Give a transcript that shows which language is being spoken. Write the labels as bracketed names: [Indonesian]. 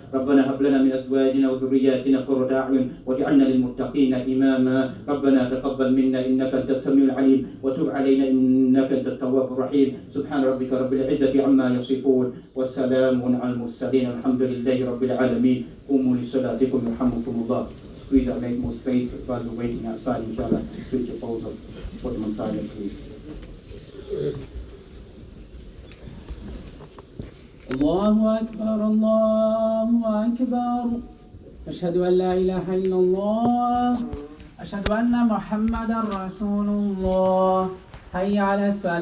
[Arabic] ربنا هب لنا من أزواجنا وذرياتنا قرة أعين واجعلنا للمتقين إماما. ربنا تقبل منا إنك أنت السميع العليم وتب علينا إنك أنت التواب الرحيم. سبحان ربك رب العزة عما يصفون والسلام على المرسلين الحمد لله رب العالمين. قوموا لصلاتكم يرحمكم الله. [English] Please make more space for those waiting outside. Inshallah, switch your phones up. Put them on silent, please. [Arabic] الله أكبر الله أكبر أشهد أن لا إله إلا الله أشهد أن محمدا رسول الله حي على الصلاة.